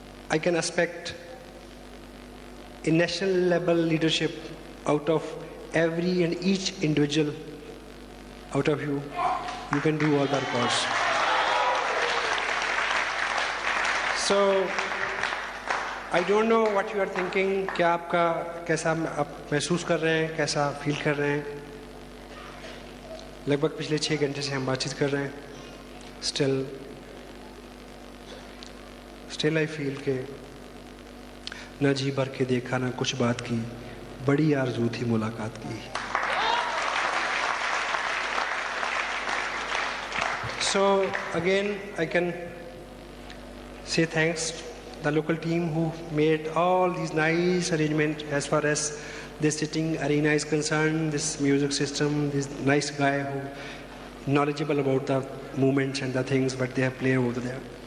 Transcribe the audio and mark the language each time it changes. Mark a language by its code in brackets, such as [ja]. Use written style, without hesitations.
[en] I can expect a national level leadership out of every and each individual out of you. You can do all the records. So I don't know what you are thinking, [hi] क्या आपका कैसा आप महसूस कर रहे हैं, कैसा feel कर रहे हैं। लगभग पिछले 6 घंटे से हम बातचीत कर रहे हैं। [en] Still I feel [hi] के न जी भर के देखा न कुछ बात की, बड़ी आरज़ू थी मुलाकात की। [en] So again I can say thanks the local team who made all these nice arrangements as far as this sitting arena is concerned, this music system, this nice guy who knowledgeable about the movements and the things what they have played over there.